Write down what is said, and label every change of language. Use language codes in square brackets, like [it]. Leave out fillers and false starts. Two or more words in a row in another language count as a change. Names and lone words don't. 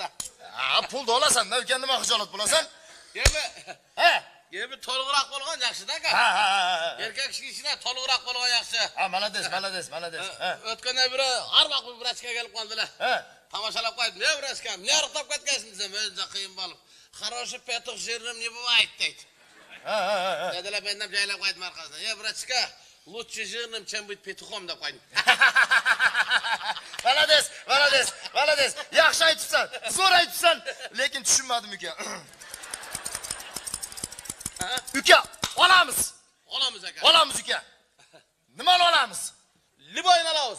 [uz] Ha, pulni olasan-da uka, nima xijolat bo'lasan? Yemi. Ha? Yemi to'liqroq bo'lgan yaxshi-da aka. Ha. Erkak kishidan to'liqroq bo'lgan yaxshi. Ha, malades. Ha. O'tganda biri har vaqt bu vrachga kelib qoldilar. Ha. Tomoshalab qo'ydim. "Ne vrachkam? Ne yo'qtab ketgansiz?" desam, "O'zda qiyin bo'lib. [ru] Хороший петух жирным не бывает" deydi. [uz] Ha. Dedilar, men ham joylab qo'ydim orqasidan. [ru] "Я врачка, лучше жирным, чем быть петухом" [uz] deb qo'ydim. Malades. Yaxshi aytibsan. Zo'r aytibsan, lekin tushunmadim uka. Uka, olamiz. Olamiz aka. Nimani olamiz? Liboyni olamiz.